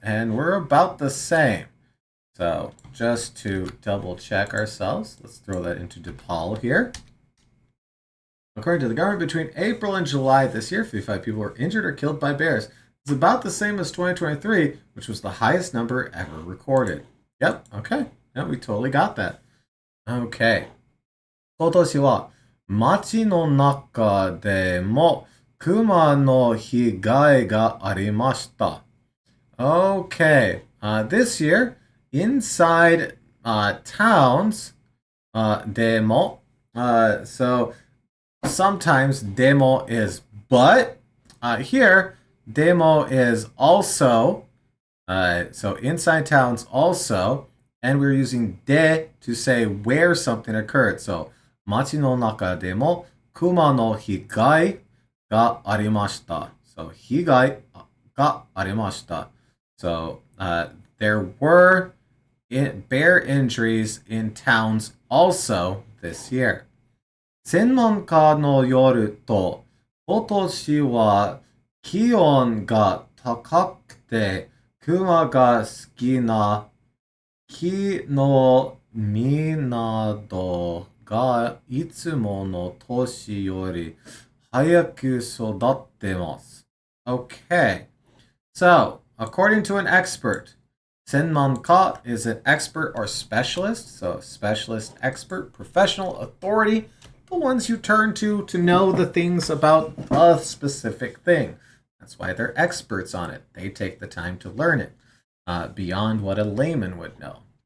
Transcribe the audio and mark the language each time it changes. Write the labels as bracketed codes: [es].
[en] And we're about the same. So just to double check ourselves, let's throw that into DePaul here. According to the government, between April and July this year, 55 people were injured or killed by bears. It's about the same as 2023, which was the highest number ever recorded. Yep, okay. Yeah, we totally got that. Okay. [ja] 今年は街の中でも熊の被害がありました。 [en] Okay. This year, inside towns, demo. So sometimes demo is but. Here, demo is also. So inside towns also. And we're using de to say where something occurred. [ja] So 街の中でも熊の被害がありました。 So 被害がありました。 [en] So there were bear injuries in towns also this year. [ja] 専門家のよると、今年は気温が高くて、熊が好きな木の実などがいつもの年より早く育ってます。 [en] Okay. So, according to an expert, 専門家 is an expert or specialist. So, specialist, expert, professional, authority, the ones you turn to know the things about a specific thing. That's why they're experts on it. They take the time to learn it beyond what a layman would know.